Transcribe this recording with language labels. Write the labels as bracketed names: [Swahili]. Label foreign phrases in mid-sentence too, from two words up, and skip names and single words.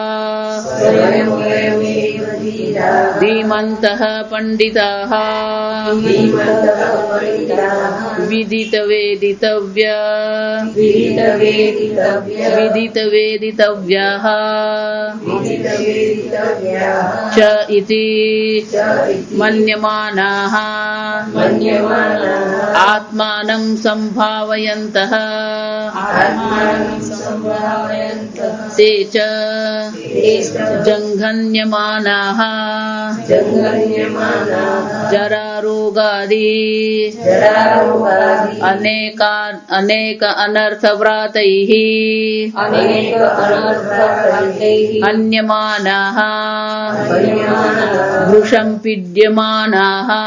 [Sanskrit] धीमन्तः पण्डिताः विदितवेदितव्याः च इति मन्यमानाः आत्मानं सम्भावयन्तः ते च जङ्घन्यमानाः जरा रोगादि अनेक अनर्थ व्रातैः अन्यमानाः वृषं पीड्यमानाः